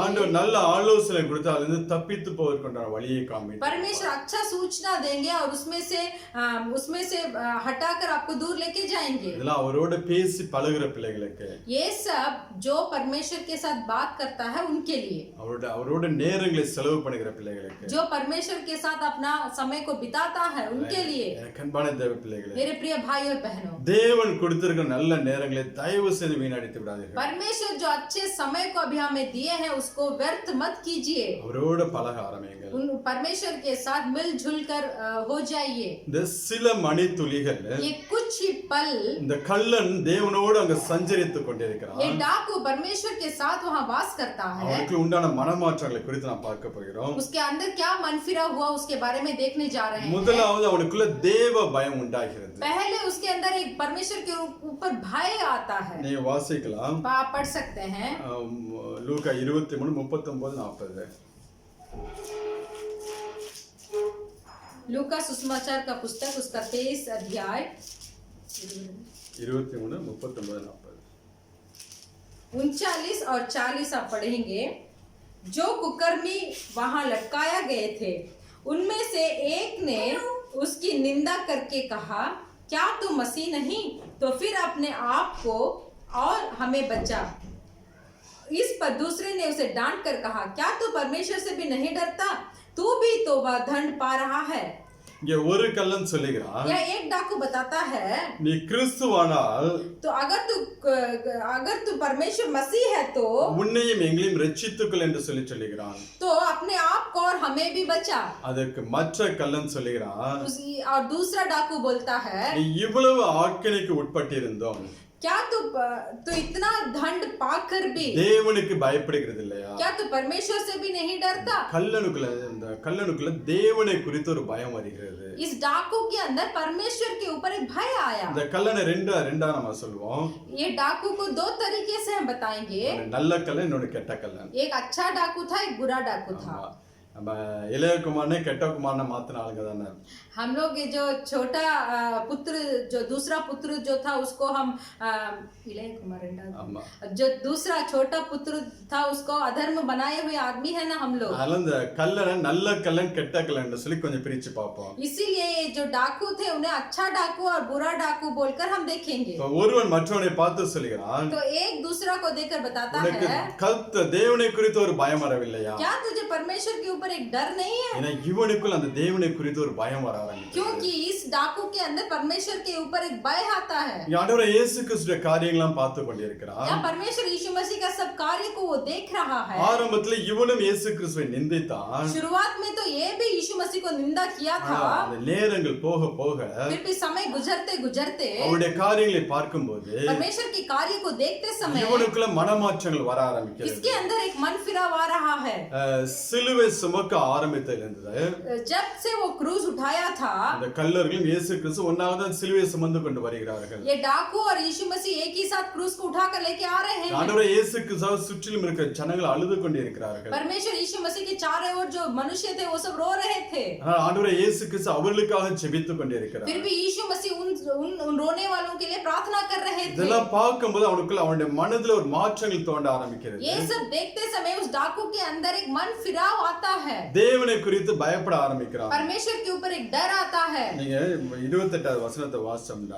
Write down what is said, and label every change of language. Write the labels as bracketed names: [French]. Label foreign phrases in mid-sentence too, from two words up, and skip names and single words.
[Tamil] ஆண்டவர் நல்ல ஆலோசனை கொடுத்து அதிலிருந்து தப்பித்து போவதற்கான வழியை காமிப்பார். [Hindi] परमेश्वर अच्छा सूचना देंगे और उसमें से हटाकर आपको दूर लेके जाएंगे। [Tamil] இதெல்லாம் அவரோட பேசி பழகுற பிள்ளைகளுக்கு, [Hindi] ये सब जो परमेश्वर के साथ बात करता है उनके लिए, [Tamil] அவரோட நேரங்களை செலவு பண்ணுகிற பிள்ளைகளுக்கு, [Hindi] जो परमेश्वर के साथ अपना समय को बिताता है उनके लिए। [Tamil] எனக்கு அன்பான தேவ பிள்ளைகளே, [Hindi] मेरे प्रिय भाई और बहनों, [Tamil] தேவன் கொடுத்திருக்கிற நல்ல நேரங்களை தயவு செய்து வீணடித்து விடாதீர்கள். [Hindi] परमेश्वर जो अच्छे समय को अभी हमें दिए हैं उसको व्यर्थ मत कीजिए। [Tamil] அவரோட பழக ஆரம்பியுங்கள். [Hindi] उन परमेश्वर के साथ मिलजुल कर हो जाइए। [Tamil] இந்த சில மணித்துளிகள், [Hindi] ये कुछ ही पल, [Tamil] இந்த கள்ளன் தேவனோடு அங்க சஞ்சரித்துக் கொண்டிருக்கிறான். [Hindi] ये डाकू परमेश्वर के साथ वहाँ वास करता है। [Tamil] அவனுக்கு உண்டான மனமாற்றங்களை குறித்து நாம் பார்க்க போகிறோம். [Hindi] उसके अंदर क्या मनफिरा हुआ उसके बारे में देखने जा रहे हैं। [Tamil] முதலாவது அவனுக்குள்ள தேவ பயம் உண்டாகிறது. [Hindi] पहले उसके अंदर एक परमेश्वर के ऊपर भय आता है। [Tamil] நீ வாசிக்கலாம், [Hindi] आप पढ़ सकते हैं [Tamil] லூக்கா 23:39-40. [Hindi] लूका सुसमाचार का पुस्तक उसका 23 अध्याय 23:39-40. 39 और 40 आप पढ़ेंगे। जो कुकर्मी वहां लटकाया गए थे उनमें से एक ने उसकी निंदा करके कहा, क्या तू मसीह नहीं? तो फिर अपने आप को और हमें बचा। इस पर दूसरे ने उसे डांट कर कहा, क्या तू परमेश्वर से भी नहीं डरता? तू भी तो वह दंड पा रहा है। [Tamil] இங்க ஒரு கள்ளன் சொல்லுகிறான், [Hindi] यह एक डाकू बताता है, [Tamil] நீ கிறிஸ்துவானால் [Hindi] तो अगर तू परमेश्वर मसीह है तो [Tamil] உன்னையும் எங்களையும் ரட்சித்துக்கொள் என்று சொல்லுகிறான். [Hindi] तो अपने आप को और हमें भी बचा। [Tamil] அதற்கு மற்ற கள்ளன் சொல்லுகிறான், [Hindi] और दूसरा डाकू बोलता है, [Tamil] நீ இவ்வளவு ஆக்கினைக்கு உட்பட்டிருந்தோம், [Hindi] क्या तू इतना दंड पाकर भी [Tamil] தேவனுக்கு பயப்படுகிறது இல்லையா? [Hindi] क्या तू परमेश्वर से भी नहीं डरता? [Tamil] கள்ளனுக்குள்ள தேவனை குறித்து ஒரு பயம் வருகிறது. [Hindi] इस डाकू के अंदर परमेश्वर के ऊपर एक भय आया। [Tamil] இந்த கள்ளனை ரெண்டா நம்ம சொல்லுவோம். [Hindi] ये डाकू को दो तरीके से हम बताएंगे। [Tamil] நல்ல கள்ளன், இன்னொரு கெட்ட கள்ளன். [Hindi] एक अच्छा डाकू था, एक बुरा डाकू था। [Tamil] நம்ம இளைய குமாரனை கெட்ட குமாரனை மாத்தின ஆளுங்க தானே. [Hindi] हम लोग ये जो छोटा पुत्र, जो दूसरा पुत्र जो था उसको हम इளைய कुमार, जो दूसरा छोटा पुत्र था उसको अधर्म बनाए हुए आदमी है ना हम लोग। [Tamil] அந்த கள்ளனை நல்ல கள்ளன் கெட்ட கள்ளன் சொல்லி கொஞ்சம் பிரிச்சு பார்ப்போம். [Hindi] इसीलिए ये जो डाकू थे उन्हें अच्छा डाकू और बुरा डाकू बोलकर हम देखेंगे। [Tamil] ஒருவன் மற்றவனை பார்த்து சொல்கிறான், [Hindi] तो एक दूसरा को देखकर बताता [Tamil] உனக்கு [Hindi] है, [Tamil] தேவனை குறித்து ஒரு பயம் வரவில்லையா? [Hindi] क्या तुझे परमेश्वर के ऊपर एक डर नहीं है? [Tamil] ஏன்னா இவனுக்குள் அந்த தேவனை குறித்து ஒரு பயம் வர ஆரம்பிக்கும். [Hindi] क्योंकि इस डाकू के अंदर परमेश्वर के ऊपर एक भय आता है। [Tamil] ஆண்டவர் இயேசு கிறிஸ்துவின் காரியங்களை பார்த்து கொண்டிருக்கிறான். [Hindi] या परमेश्वर यीशु मसीह का सब कार्य को वो देख रहा है। [Tamil] ஆரம்பத்துல இவனும் இயேசு கிறிஸ்துவை நிந்தித்தான். [Hindi] शुरुआत में तो ये भी यीशु मसीह को निंदा किया था। [Tamil] அந்த நேரங்கள் போக போக [Hindi] फिर भी समय गुजरते गुजरते [Tamil] அவருடைய காரியங்களை பார்க்கும்போது [Hindi] परमेश्वर के कार्य को देखते समय [Tamil] இவனுக்குள்ள மனமாற்றங்கள் வர ஆரம்பிக்கிறது. [Hindi] इसके अंदर एक मन फिराव आ रहा है। [Tamil] சிலுவை சுமக்க ஆரம்பித்ததிலிருந்து [Hindi] जब से वो क्रूज उठाया था, [Tamil] இந்த கல்லர்களும் இயேசு கிறிஸ்து ஒன்னாவது சிலுவையை சுமந்து கொண்டு வருகிறார்கள். [Hindi] ये डाकू और यीशु मसीह एक ही साथ क्रूज को उठाकर लेके आ रहे हैं। [Tamil] ஆண்டவர் இயேசு கிறிஸ்துவை சுற்றிலும் இருக்கிற ஜனங்கள் அழுது கொண்டிருக்கிறார்கள். [Hindi] परमेश्वर यीशु मसीह के चारों ओर जो मनुष्य थे वो सब रो रहे थे। [Tamil] ஆண்டவர் இயேசு கிறிஸ்து அவர்களுக்காக ஜெபித்துக் கொண்டிருக்கிறார். [Hindi] फिर भी यीशु मसीह उन रोने वालों के लिए प्रार्थना कर रहे थे। [Tamil] இதெல்லாம் பார்க்கும்போது அவனுக்குள்ள அவனுடைய மனதில் ஒரு மாற்றங்கள் தோன்ற ஆரம்பிக்கிறது. [Hindi] ये सब देखते समय उस डाकू के अंदर एक मन फिराव आता है। [Tamil] தேவனை குறித்து பயப்பட ஆரம்பிக்கிறான். [Hindi] परमेश्वर के ऊपर एक डर आता है। [Tamil] நீங்க 28வது வசனத்தை வாசிச்சோம்னா,